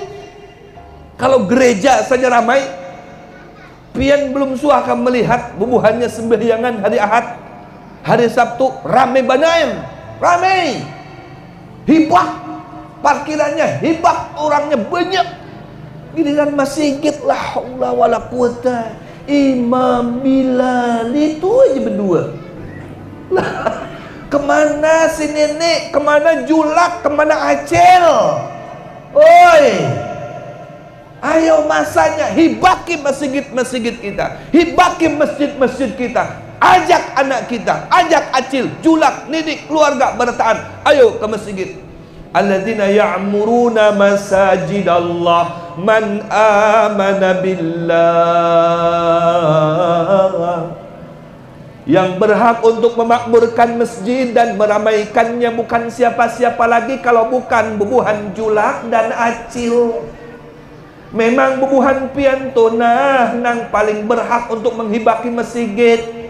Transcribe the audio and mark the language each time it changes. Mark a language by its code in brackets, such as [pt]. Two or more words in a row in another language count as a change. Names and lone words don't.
[bjn] Kalau gereja saja ramai, pian belum suah akan melihat bubuhannya sembahyangan hari Ahad, hari Sabtu ramai banaim, ramai hibah, parkirannya hibah, orangnya banyak. Giliran masjid, [ar] لا حول ولا قوة, [bjn] Imam Bilal itu aja berdua. Lah, kemana si nenek, kemana Julak, kemana Acel? Oi, ayo masanya hibaki masjid-masjid kita, hibaki masjid-masjid kita. Ajak anak kita, ajak Acil, Julak, Nidik, keluarga bertaan, ayo ke masjid. [ar] الذين يعمرون مساجد الله من آمن بالله. [id] Yang berhak untuk memakmurkan masjid dan meramaikannya bukan siapa-siapa lagi kalau bukan bubuhan Julak dan Acil. [bjn] Memang bubuhan pianto nang paling berhak untuk menghibaki masjid.